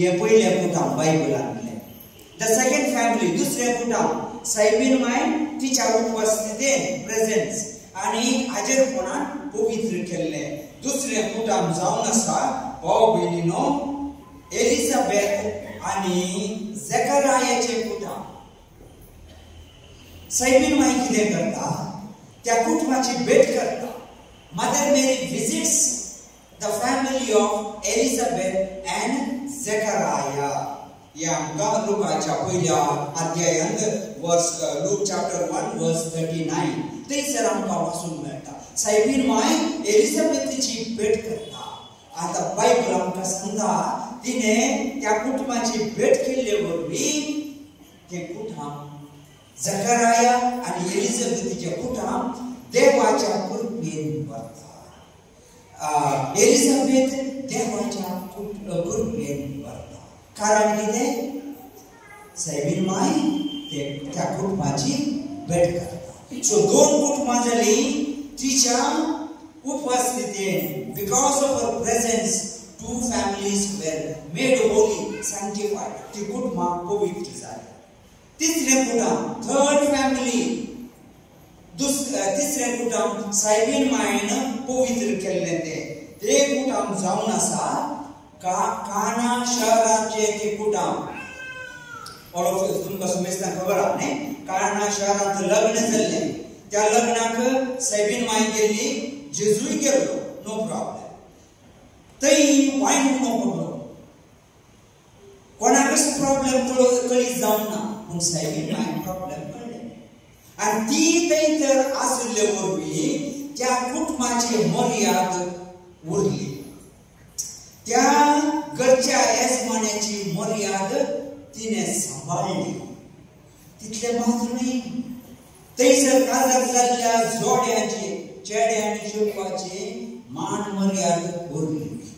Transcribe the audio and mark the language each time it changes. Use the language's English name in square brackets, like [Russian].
[Konkani] हे पयले कुटुंब बायबलांतले. [English] the second family, [Konkani] दुसरे कुटुंब सायबीन माय तिच्या उपस्थितीन प्रेझेन्स आणि हाजेरपणान पवित्र केल्ले. दुसरे कुटुंब जावन आसा भाव भयणीनो एलिझाबेथ आणि झेकरायाचे कुटुंब. सायबीन माय कितें करता? त्या कुटुंबाची भेट करता. [English] Mother Mary visits the family of Elizabeth and Zechariah. [Konkani] या लुकाच्या पहिल्या अध्यायांत लूक चॅप्टर 1 वर्स 39 थंयसर आमकां वाचूंक मेळटा. सायबीन माय एलिझाबेथची भेट करता. आता बायबल आमकां सांगता तिने त्या कुटुंबाची भेट केल्ले वरवीं ते कुटुंब झेकराया आणि एलिझाबेथचे कुटुंब देवाच्या कृपेन वरता. एलिझाबेथ देवाच्या कृपेन वरता. कारण कितें? सायबीन माय त्या कुटुंबाची भेट करता. सो 2 कुटुंबां जाली तिच्या उपस्थितीन. [English] Because of her presence 2 families were made holy, sanctified. [Konkani] ती कुटुंबां पवित्र जाली. तिसरे कुटुंब, [English] third family, [Konkani] तिसरे कुटुंब सायबीन मायन पवित्र केल्ले ते कुटुंब जावन आसा काना शहराचे ते कुटुंब. तुमकां समेस्तान खबर आहा न्ही? काना शहरांत लग्न जाल्ले. त्या लग्नाक सायबीन माय गेली, जेजूय गेल्लो, [English] No problem. [Konkani] थंय वायन उणो पडलो. कोणाकच प्रॉब्लेम कळीत जावंक ना, पूण सायबीन माय प्रॉब्लेम कळ्ळे. आणि ती थंय आसले वरवीं त्या कुटुंबाची मर्याद उरली. त्या घरच्या येजमान्याची मर्याद तिने सांबाळली. तितले मात्र न्ही, थंयसर काजार जाल्ल्या जोड्याचे चेडे आनी चेडवाचे मान मर्याद उरली.